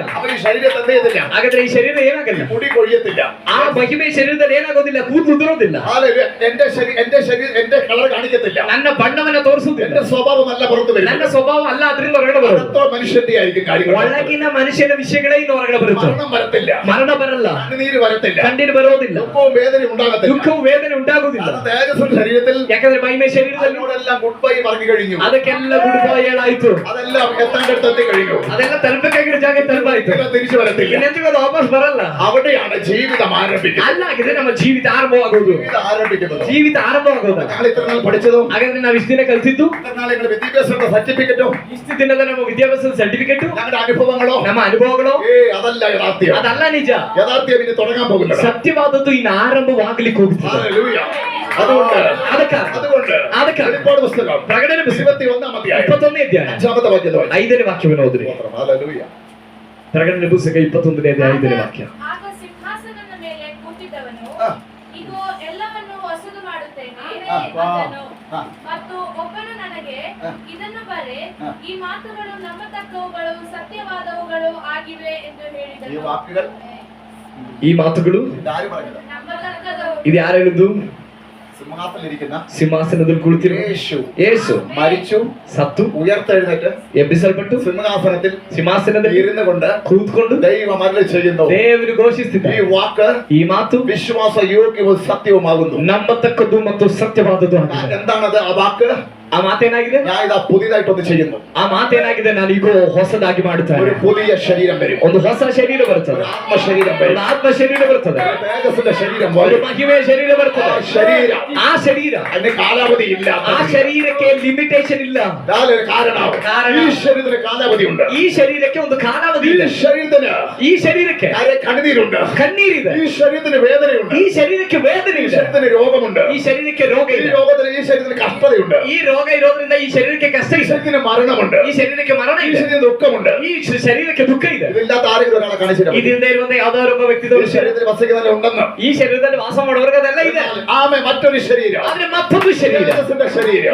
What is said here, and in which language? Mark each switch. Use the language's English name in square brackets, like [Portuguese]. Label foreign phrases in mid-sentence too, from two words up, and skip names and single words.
[Malayalam] അവർ ഈ ശരീരത്തെ എന്ത് ചെയ്തില്ല, [Kannada] ಹಾಗಾದ್ರೆ ಈ ಶರೀರ ಏನಾಗಲ್ಲ, [Malayalam] മുടി കൊഴിയത്തില്ല. [Kannada] ಆ ಮಹಿಮೆಯ ಶರೀರದಲ್ಲಿ ಏನಾಗೋದಿಲ್ಲ, ಕೂದಲು ಉದುರೋದಿಲ್ಲ, [Malayalam] ഹല്ലേലൂയ. എന്റെ കളർ കാണിക്കത്തില്ല, [Kannada] ನನ್ನ ಬಣ್ಣವನ್ನ ತೋರಿಸುವುದಿಲ್ಲ, [Malayalam] എന്റെ സ്വഭാവമല്ല പുറത്തു [Kannada] ನನ್ನ [Malayalam] വരുന്നത്. [Kannada] ಸ್ವಭಾವ ಅಲ್ಲ ಅದರಿಂದ ಹೊರಗಡೆ ಬರೋದು. [Malayalam] അകത്തോ മനുഷ്യന്റെ ആയിരിക്കും കാര്യങ്ങൾ. [Kannada] ಒಳಗಿನ ಮನುಷ್ಯನ ವಿಷಯಗಳೇ ಇನ್ನು ಹೊರಗಡೆ ಬರುತ್ತೆ. [Malayalam] മരണം വരത്തില്ല, [Kannada] ಮರಣ ಬರಲ್ಲ, [Malayalam] കണ്ണുനീര് വരത്തില്ല, [Kannada] ಕಣ್ಣೀರು ಬರೋದಿಲ್ಲ, [Malayalam] ദുഃഖവും വേദനയും ഉണ്ടാകത്തില്ല. [Kannada] ದುಃಖವು ವೇದನೆ ಉಂಟಾಗುವುದಿಲ್ಲ. [Malayalam] അത് തേജസ്സിന്റെ ശരീരത്തിൽ [Kannada] ಯಾಕಂದ್ರೆ ಮಹಿಮೆ ಶರೀರದಲ್ಲಿ [Malayalam] അതിനോടെല്ലാം [English] good bye [Malayalam] പറഞ്ഞു കഴിഞ്ഞു. [Kannada] ಅದಕ್ಕೆಲ್ಲ [English] good bye [Kannada] ಹೇಳಾಯ್ತು. [Malayalam] അതെല്ലാം എത്തേണ്ടടുത്തെത്തി കഴിഞ്ഞു. [Kannada] ಅದೆಲ್ಲ ತಲುಪಬೇಕಾಗಿರೋ ಜಾಗ ತಲುಪಾಯ್ತು. [Malayalam] ഇതെല്ലാം തിരിച്ചു വരത്തില്ല. [Kannada] ಇನ್ನೆಂದಿಗೂ ಅದು ವಾಪಸ್ ಬರಲ್ಲ. [Malayalam] അവിടെയാണ് ജീവിതം ആരംഭിക്കുന്നത്. [Kannada] ಅಲ್ಲಾಗಿದೆ ನಮ್ಮ ಜೀವಿತ ಆರಂಭವಾಗೋದು. [Malayalam] ജീവിതം ആരംഭിക്കുന്നത്. [Kannada] ಜೀವಿತ ಆರಂಭವಾಗೋದು. [Malayalam] ഞങ്ങൾ ഇത്ര നാൾ പഠിച്ചതോ, [Kannada] ಹಾಗಾದ್ರೆ ನಾವು ಇಷ್ಟು ದಿನ ಕಲಿತಿದ್ದು, [Malayalam] ഇത്ര നാൾ ഞങ്ങളുടെ വിദ്യാഭ്യാസത്തിന്റെ സർട്ടിഫിക്കറ്റോ, [Kannada] ಇಷ್ಟು ದಿನದ ನಮ್ಮ ವಿದ್ಯಾಭ್ಯಾಸದ ಸರ್ಟಿಫಿಕೇಟ್, [Malayalam] ഞങ്ങളുടെ അനുഭവങ്ങളോ, [Kannada] ನಮ್ಮ ಅನುಭವಗಳು [Malayalam] അതല്ല യാഥാർത്ഥ്യം. [Kannada] ಅದಲ್ಲ ನಿಜ. [Malayalam] യാഥാർത്ഥ്യം ഇനി തുടങ്ങാൻ പോകുന്നത്. [Kannada] ಸತ್ಯವಾದದ್ದು ಇನ್ನು ಆರಂಭವಾಗಲಿಕ್ಕೆ ಹೋಗುತ್ತದೆ. [Malayalam] ഹല്ലേലൂയ. അതുകൊണ്ട് വെളിപ്പാട് പുസ്തകം [Kannada] ಪ್ರಕಟಣೆ ಪುಸ್ತಕ [Malayalam] 21-ാം അധ്യായം [Kannada] 21ನೇ ಅಧ್ಯಾಯ [Malayalam] 5-ാമത്തെ വാക്യം [Kannada] 5ನೇ ವಾಕ್ಯವನ್ನು ಓದಿರಿ. [Malayalam] ഹല്ലേലൂയ. [Kannada] ಪ್ರಕಟಣೆ ಪುಸ್ತಕ 21ನೇ ಅಧ್ಯಾಯ 5ನೇ ವಾಕ್ಯ. ಆಗ ಸಿಂಹಾಸನದ ಮೇಲೆ ಕೂತಿದ್ದವನು, ಹಾ. ಇಗೋ ಎಲ್ಲವನ್ನು ಹೊಸದು ಮಾಡುತ್ತೇನೆ ಹಾ. ಅಂದನು. ಹಾ. ಮತ್ತು ಒಬ್ಬನು ನನಗೆ, ಹಾ. ಇದನ್ನು ಬರೆ, ಹಾ. ಈ ಮಾತುಗಳು ನಂಬತಕ್ಕವುಗಳು ಸತ್ಯವಾದವುಗಳು ಆಗಿವೆ ಎಂದು ಈ ಹೇಳಿದನು. [Malayalam] വാക്കുകൾ [Kannada] ಈ ಮಾತುಗಳು [Malayalam] ഇതാര് പറഞ്ഞത്? [Kannada] ನಂಬತಕ್ಕದವು. ಇದು ಯಾರು ಹೇಳಿದ್ದು? [Malayalam] സിംഹാസനത്തിലിരിക്കുന്ന [Kannada] ಸಿಂಹಾಸನದಲ್ಲಿ ಕುಳಿತಿರುವ [Malayalam] യേശു [Kannada] ಯೇಸು [Malayalam] മരിച്ചു [Kannada] ಸತ್ತು [Malayalam] ഉയർത്തെഴുന്നേറ്റ് [Kannada] ಎಬ್ಬಿಸಲ್ಪಟ್ಟು [Malayalam] സിംഹാസനത്തിൽ [Kannada] ಸಿಂಹಾಸನದಲ್ಲಿ [Malayalam] ഇരുന്നു കൊണ്ട് [Kannada] ಕೂತ್ಕೊಂಡು [Malayalam] ദൈവം അരുളി ചെയ്യുന്നു. [Kannada] ದೇವರು [Malayalam] ഈ [Kannada] ಘೋಷಿಸುತ್ತಿದ್ದಾರೆ, [Malayalam] വാക്ക് [Kannada] ಈ ಮಾತು [Malayalam] വിശ്വാസ യോഗ്യവും സത്യവുമാകുന്നു. [Kannada] ನಂಬತಕ್ಕದ್ದು ಮತ್ತು ಸತ್ಯವಾದದ್ದು ಆಗಿದೆ. [Malayalam] എന്താണത് ആ വാക്ക്? [Kannada] ಆ ಮಾತೇನಾಗಿದೆ? [Malayalam] ഞാൻ ഇതാ പുതിയതായിട്ടൊന്ന് ചെയ്യുന്നു. [Kannada] ಆ ಮಾತೇನಾಗಿದೆ? ನಾನು ಈಗ ಹೊಸದಾಗಿ ಮಾಡುತ್ತೇನೆ. [Malayalam] ഒരു പുതിയ ശരീരം വരും. [Kannada] ಒಂದು ಹೊಸ ಶರೀರ ಬರ್ತದೆ, [Malayalam] ഒരു ആത്മശരീരം [Kannada] ಒಂದು [Malayalam] വരും. [Kannada] ಆತ್ಮ ಶರೀರ ಬರ್ತದೆ, [Malayalam] ഒരു തേജസ്സിന്റെ ശരീരം [Kannada] ಒಂದು [Malayalam] വരും. [Kannada] ಮಹಿಮೆ ಶರೀರ ಬರ್ತದೆ. [Malayalam] ആ ശരീരം [Kannada] ಆ ಶರೀರ, [Malayalam] അതിന് കാലാവധി ഇല്ല. [Kannada] ಆ ಶರೀರಕ್ಕೆ ಲಿಮಿಟೇಷನ್ ಇಲ್ಲ. [Malayalam] ഒരു കാരണം ഈ ശരീരത്തിന് കാലാവധി ഉണ്ട്. [Kannada] ಈ ಶರೀರಕ್ಕೆ ಒಂದು ಕಾಲಾವಧಿ [Malayalam] ഈ [Kannada] ಇದೆ. [Malayalam] ശരീരത്തിന് [Kannada] ಈ ಶರೀರಕ್ಕೆ [Malayalam] കണ്ണീരുണ്ട്. [Kannada] ಕಣ್ಣೀರಿದೆ. [Malayalam] ഈ ശരീരത്തിന് വേദനയുണ്ട്. [Kannada] ಈ ಶರೀರಕ್ಕೆ ವೇದನೆ [Malayalam] ഈ [Kannada] ಇದೆ. [Malayalam] ശരീരത്തിന് രോഗമുണ്ട്. [Kannada] ಈ ಶರೀರಕ್ಕೆ ರೋಗ [Malayalam] ഈ [Kannada] ಇದೆ. [Malayalam] രോഗത്തിന് ഈ ശരീരത്തിന് കഷ്ടതയുണ്ട്. [Kannada] ಈ ರೋಗ ಇರೋದ್ರಿಂದ ಈ ಶರೀರಕ್ಕೆ ಕಷ್ಟ [Malayalam] ഈ [Kannada] ಇದೆ. [Malayalam] ശരീരത്തിന് മരണമുണ്ട്. [Kannada] ಈ ಶರೀರಕ್ಕೆ ಮರಣ [Malayalam] ഈ [Kannada] ಇದೆ. [Malayalam] ശരീരത്തിന് ദുഃഖമുണ്ട്. [Kannada] ಈ ಶರೀರಕ್ಕೆ ದುಃಖ ಇದೆ. [Malayalam] ഇതില്ലാത്ത ആരെങ്കിലും ഒരാളെ കാണിച്ചിട്ട് [Kannada] ഇതിಲ್ಲದೆ ಇರುವಂತ ಯಾವ್ದಾದ್ರು ಒಬ್ಬ ವ್ಯಕ್ತಿ [Malayalam] ഈ ശരീരത്തിൽ വസിക്കുന്നതിൽ ഉണ്ടെന്ന്. [Kannada] ಈ ಶರೀರದಲ್ಲಿ ವಾಸ ಮಾಡೋರ್ಗೆ ಅದೆಲ್ಲ ಇದೆ. [Malayalam] ആമേ മറ്റൊരു ശരീരം, [Kannada] ಆದ್ರೆ ಮತ್ತೊಂದು ಶರೀರ, [Malayalam] തേജസ്സിന്റെ ശരീരം,